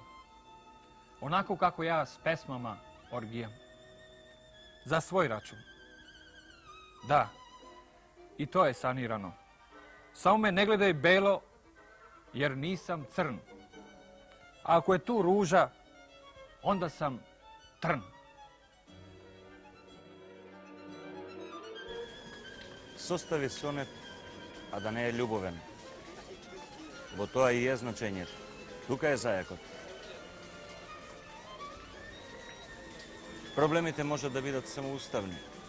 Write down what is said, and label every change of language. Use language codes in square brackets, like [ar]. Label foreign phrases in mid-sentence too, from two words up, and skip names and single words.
[sr] Onako kako ja s pesmama orgijam. Za svoj račun. Da, i to je sanirano. Samo me ne gledaj belo, jer nisam crn. A ako je tu ruža, onda sam trn. [mk] Состави сонет, а да не е љубовен. Во тоа и е значењето. Тука е зајакот. Проблемите може да бидат само уставни.